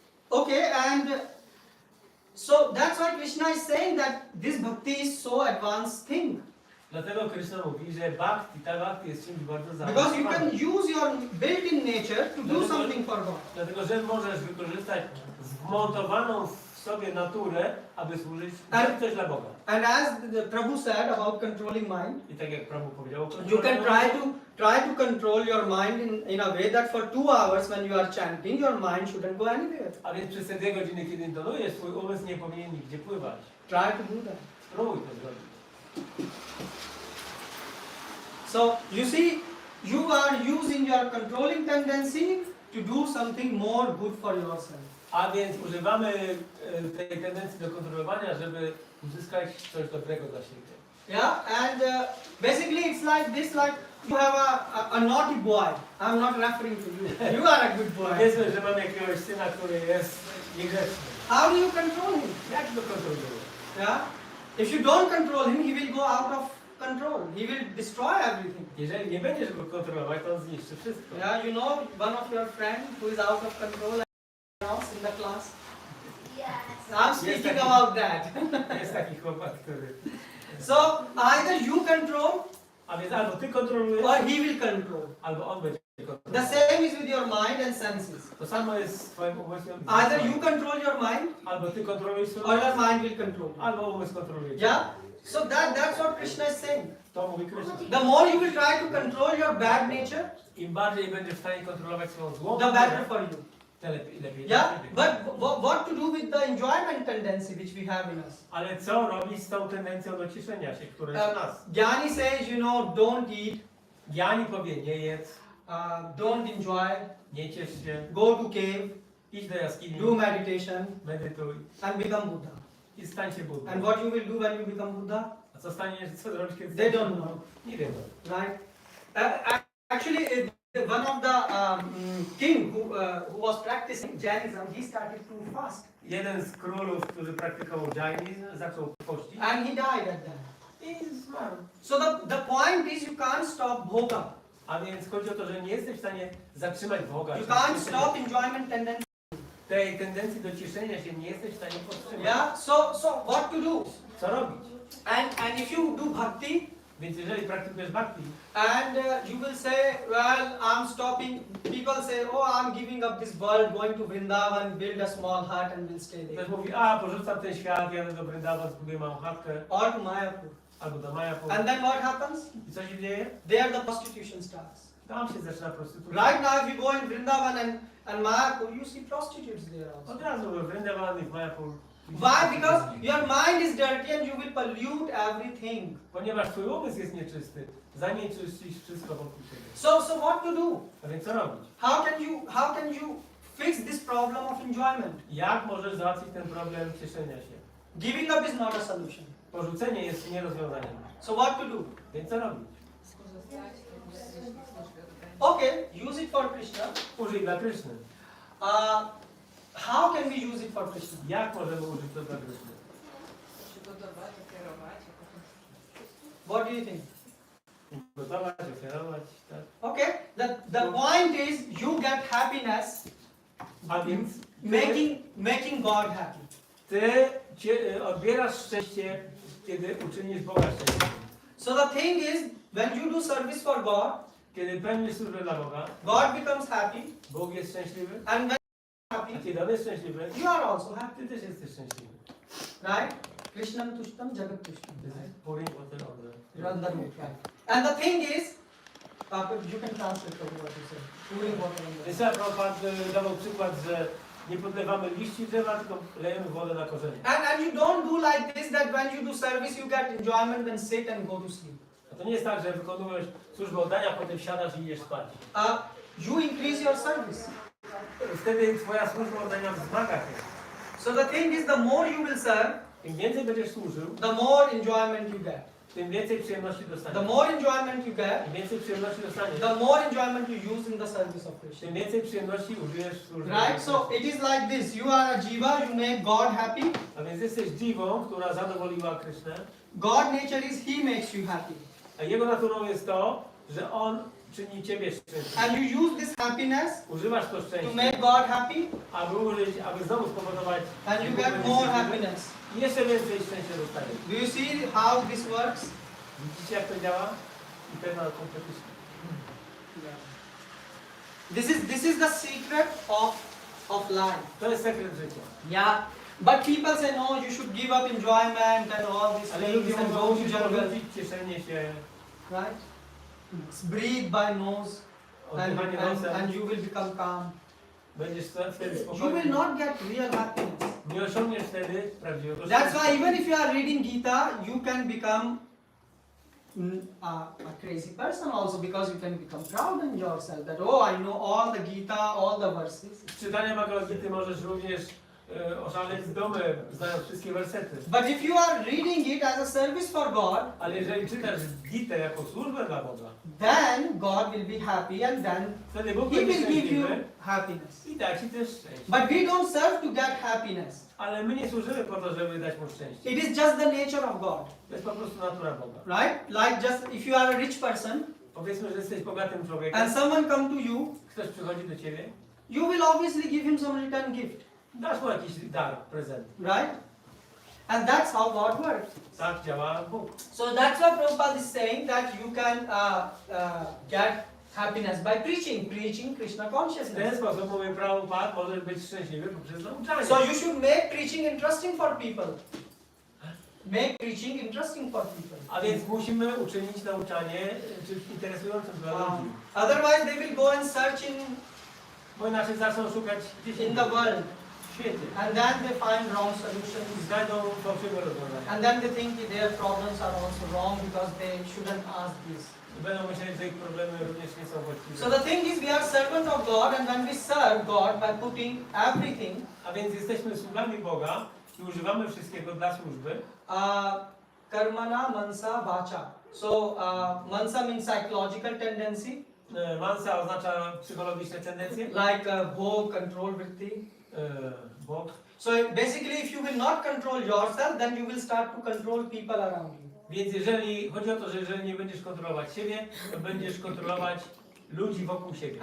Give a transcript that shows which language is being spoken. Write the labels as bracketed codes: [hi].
[en] Okay, and so that's why Krishna is saying that this bhakti is so advanced thing. [pl] Dlatego Krishna mówi, że ta bhakti jest czymś bardzo [en] Because you can [pl] zaawansowanym. [en] use your built-in nature to do something for God. [pl] Dlatego, że możesz wykorzystać wmontowaną w sobie naturę, aby służyć coś dla Boga. [en] And as the Prabhu said about controlling mind, [pl] I tak jak Prabhu powiedział, [en] you can try to control your mind in a way that for 2 hours when you are chanting, your mind shouldn't go anywhere. [pl] a więc przez te 2 godziny, kiedy intonujesz, twój umysł nie powinien nigdzie pływać. [en] Try to do that. [pl] Spróbuj to zrobić. [en] So you see, you are using your controlling tendency to do something more good for yourself. [pl] A więc używamy tej tendencji do kontrolowania, żeby uzyskać coś dobrego dla siebie. [en] Yeah, and basically it's like this, like you have a naughty boy. I'm not referring to you. You are a good boy. [pl] Powiedzmy, że mam jakiegoś syna, który jest niegrzeczny. [en] How do you control him? [pl] Jak go kontrolujesz? [en] Yeah. If you don't control him, he will go out of control. He will destroy everything. [pl] Jeżeli nie będziesz go kontrolować, to on zniszczy wszystko. [en] Yeah, you know one of your friends who is out of control in the class. Yes. I'm speaking about that. [pl] Jest taki chłopak, który... [en] So either you control [pl] A więc albo ty kontrolujesz, [en] or he will control. [pl] albo on będzie [en] The [pl] kontrolował. [en] same is with your mind and senses. [pl] To samo jest z twoim umysłem. [en] Either you control your mind [pl] Albo ty kontrolujesz swój [en] or your [pl] umysł, [en] mind will control you. [pl] albo umysł kontroluje cię. [en] Yeah? So that's what Krishna is saying. [pl] To mówi Krishna. [en] The more you will try to control your bad nature, [pl] Im bardziej będziesz w stanie kontrolować swoją złą [en] the better [pl] naturę, [en] for you. [pl] lepiej [en] Yeah, [pl] dla ciebie. [en] but what to do with the enjoyment tendency which we have in us? [pl] Ale co robić z tą tendencją do cieszenia się, która jest w nas? [en] Gyani says, you know, don't eat, [pl] Jani powie, nie jedz, [en] don't enjoy, [pl] nie ciesz się, [en] go to cave, [pl] idź do jaskini, [en] do meditation, [pl] medytuj [en] and become Buddha. [pl] i stań się Buddą. [en] And what you will do when you become Buddha? [pl] A co co zrobisz, kiedy [en] They [pl] staniesz [en] don't [pl] Buddą? [en] know. [pl] Nie wiedzą. [en] Right? Actually, one of the king who was practicing Jainism, he started to fast, [pl] Jeden z królów, który praktykował dżainizm, zaczął pościć [en] and he died at that. [pl] i zmarł. [en] So the point is, you can't stop bhoga. [pl] A więc chodzi o to, że nie jesteś w stanie zatrzymać Boga. [en] You can't stop enjoyment tendency. [pl] Tej tendencji do cieszenia się nie jesteś w stanie powstrzymać. [en] Yeah. So what to do? [pl] Co robić? [en] And if you do bhakti, [pl] Więc jeżeli praktykujesz bhakti, [en] and you will say, well, I'm stopping. People say, oh, I'm giving up this world, going to Vrindavan, build a small hut, and will stay there. [pl] ktoś mówi, a porzucam ten świat, jadę do Vrindavan, zbuduję małą chatkę, [en] Or to Mayapur. [pl] albo do Mayapur. [en] And then what happens? [pl] I co się dzieje? [en] There the prostitution starts. [pl] Tam się zaczyna prostytucja. [en] Right now, if you go in Vrindavan and Mayapur, you see prostitutes there also. [pl] Od razu we Vrindavan i w Mayapur. [en] Why? Because your mind is dirty and you will pollute everything. [pl] Ponieważ twój umysł jest nieczysty, zanieczyścisz wszystko wokół siebie. [en] So what to do? [pl] A więc co robić? [en] How can you fix this problem of enjoyment? [pl] Jak możesz załatwić ten problem cieszenia się? [en] Giving up is not a solution. [pl] Porzucenie jest nie rozwiązaniem. [en] So what to do? [pl] Więc co robić? [en] Okay, use it for Krishna. [pl] Użyj dla Kryszny. [en] How can we use it for Krishna? [pl] Jak możemy użyć to dla Kryszny? Przygotować, ofiarować. [en] What do you think? [pl] Gotować, ofiarować, tak? [en] Okay, the point is you get happiness [pl] A więc [en] making God happy. [pl] ty odbierasz szczęście, kiedy uczynisz Boga szczęśliwym. [en] So the thing is, when you do service for God, [pl] Kiedy pełnisz służbę dla Boga, [en] God becomes happy, [pl] Bóg jest szczęśliwy, [en] and when [pl] a [en] happy, [pl] kiedy On jest szczęśliwy, [en] you are also happy. [pl] ty też jesteś szczęśliwy. [en] Right? [sa] Krishnam tushtam jagat tushtam. [en] This is pouring water on the... You're on the road, right? And the thing is, you can translate what you said. Pouring water on the [pl] Więc Prabhupada dawał przykład, że nie podlewamy liści drzewa, tylko lejemy wodę na korzenie. [en] And you don't do like this, that when you do service you get enjoyment, then sit and go to sleep. [pl] A to nie jest tak, że wykonujesz służbę oddania, potem siadasz i idziesz spać. [en] You increase your service. [pl] Wtedy twoja służba oddania wzmaga się. [en] So the thing is, the more you will serve, [pl] Im więcej będziesz służył, [en] the more enjoyment you get. [pl] tym więcej przyjemności [en] The [pl] dostaniesz. [en] more enjoyment you get, [pl] Im więcej przyjemności dostaniesz, [en] the more enjoyment you use in the service of Krishna. [pl] tym więcej przyjemności użyjesz w służbie. [en] Right? So it is like this. You are a jiva, you make God happy. [pl] A więc jesteś dziwą, która zadowoliła Krysznę, [en] God nature is He makes you happy. [pl] a jego naturą jest to, że on czyni ciebie szczęśliwym. [en] And you use this happiness [pl] Używasz to [en] to [pl] szczęście, [en] make God happy, [pl] aby znowu spowodować [en] and you get more happiness. [pl] i jeszcze więcej szczęścia dostaniesz. [en] Do you see how this works? [pl] Widzicie, jak to działa? [en] Eternal competition. This is the secret of life. [pl] To jest sekret życia. [en] Yeah. But people say no, you should give up enjoyment and all these [pl] Ale [en] things [pl] ludzie [en] and [pl] mogą [en] go to [pl] musisz [en] jungle, [pl] porzucić cieszenie się, [en] right? Breathe by nose, [pl] oddychanie nosem, [en] and you will become calm. [pl] będziesz wtedy [en] You will [pl] spokojny. [en] not get real happiness. [pl] Nie osiągniesz wtedy prawdziwego [en] That's [pl] szczęścia. [en] why even if you are reading Gita, you can become a crazy person also, because you can become proud in yourself that oh, I know all the Gita, all the verses. [pl] Z czytania Bhagavad Gity możesz również oszaleć z domem, znając wszystkie wersety. [en] But if you are reading it as a service for God, [pl] Ale jeżeli czytasz Gitę jako służbę dla Boga, [en] then God will be happy and then [pl] wtedy Bóg [en] He [pl] będzie [en] will give you [pl] szczęśliwy [en] happiness. [pl] i da ci też szczęście. [en] But we don't serve to get happiness. [pl] Ale my nie służymy po to, żeby dać mu szczęście. [en] It is just the nature of God, [pl] To jest po prostu natura Boga. [en] right? Like just if you are a rich person [pl] Powiedzmy, że jesteś bogatym człowiekiem, [en] and someone come to you, [pl] ktoś przychodzi do ciebie, [en] you will obviously give him some return gift, [pl] dasz mu jakiś dar, prezent. [en] right? And that's how God works. [pl] Tak działa Bóg. [en] So that's why Prabhupada is saying that you can get happiness by preaching Krishna [pl] W ten [en] consciousness. [pl] sposób, mówi Prabhupada, możesz być szczęśliwy poprzez nauczanie. [en] So you should make preaching interesting for people. Make preaching interesting for people. [pl] A więc musimy uczynić nauczanie czymś interesującym dla ludzi. [en] Otherwise they will go and search in [pl] Bo inaczej zaczną szukać gdzieś [en] in the world, [pl] w świecie. [en] and then they find wrong solutions. [pl] I znajdą fałszywe rozwiązania. [en] And then they think their problems are also wrong because they shouldn't ask this. [pl] I będą myśleć, że ich problemy również nie są właściwe. [en] So the thing is, we are servant of God, and when we serve God by putting everything, [pl] A więc jesteśmy sługami Boga i używamy wszystkiego dla służby. [sa] karmana mansa vacha. [en] So mansa means psychological tendency, [pl] Mansa oznacza psychologiczne tendencje. [en] like bhog, control vritti. [pl] Bóg. [en] So basically, if you will not control yourself, then you will start to control people around you. [pl] Więc jeżeli chodzi o to, że jeżeli nie będziesz kontrolować siebie, to będziesz kontrolować ludzi wokół siebie.